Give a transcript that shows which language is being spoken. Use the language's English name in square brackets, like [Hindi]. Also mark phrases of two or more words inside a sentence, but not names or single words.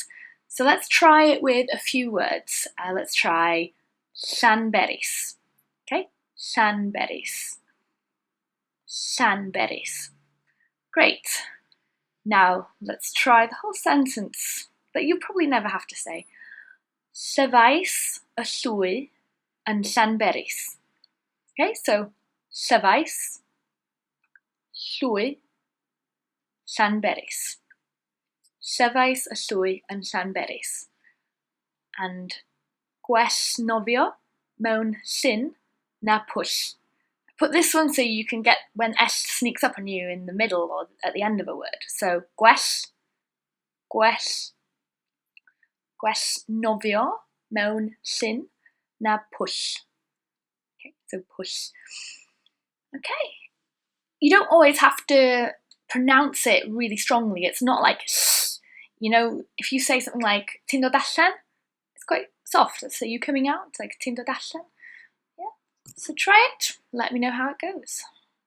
[English] So let's try it with a few words. Let's try Llanberis. Okay, Llanberis. Llanberis. Great. Now, let's try the whole sentence that you probably never have to say. [Welsh] Llyfais y llwy yn Llanberis. [English] Okay, so [Welsh] Llyfais, llwy, [English] Llanberis. [Welsh] Llyfais y llwy yn Llanberis. [English] And [Welsh] gwell nofio mewn llyn na pwll. [English] Put this one so you can get when S sneaks up on you in the middle or at the end of a word. [Welsh] So gwell, gwell, gwell nofio mewn llyn na pwll. [English] Okay, so pwll. Okay. You don't always have to pronounce it really strongly. It's not like, you know, if you say something like [Welsh] ti'n dod allan, [English] it's quite soft. So you coming out, it's like [Welsh] ti'n dod allan. [English] So try it, let me know how it goes.